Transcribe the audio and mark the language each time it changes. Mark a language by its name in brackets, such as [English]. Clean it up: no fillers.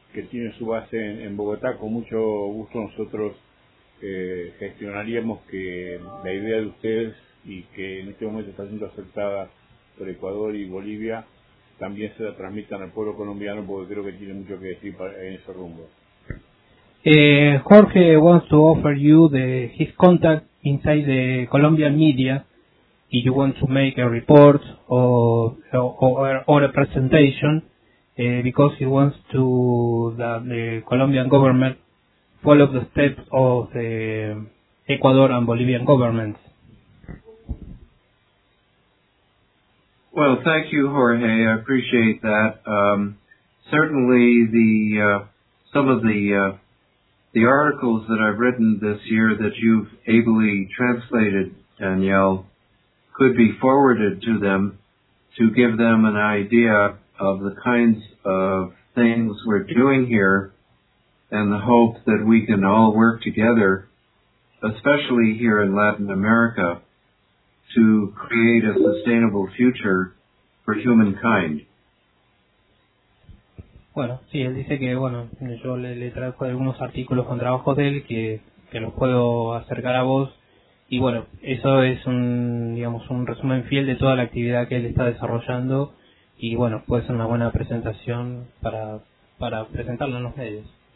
[Spanish] tiene su base en Bogotá, con mucho gusto nosotros gestionaríamos que la idea de ustedes, y que en este momento está siendo aceptada por Ecuador y Bolivia, también se la transmitan al pueblo colombiano, porque creo que tiene mucho que decir en ese rumbo. [English] Jorge wants to offer you his contact inside the Colombian media, if you want to make a report or a presentation, because he wants to that the Colombian government follow the steps of the Ecuador and Bolivian governments. Well, thank you, Jorge. I appreciate that. Certainly, the articles that I've written this year that you've ably translated, Danielle, could be forwarded to them to give them an idea of the kinds of things we're doing here, and the hope that we can all work together, especially here in Latin America, to create a sustainable future for humankind. [Spanish] Bueno, sí, él dice que, bueno, yo le traigo algunos artículos con trabajos de él que los puedo acercar a vos. Y bueno, eso es un, digamos, un resumen fiel de toda la actividad que él está desarrollando. Y bueno, puede ser una buena presentación para presentarlo en los medios.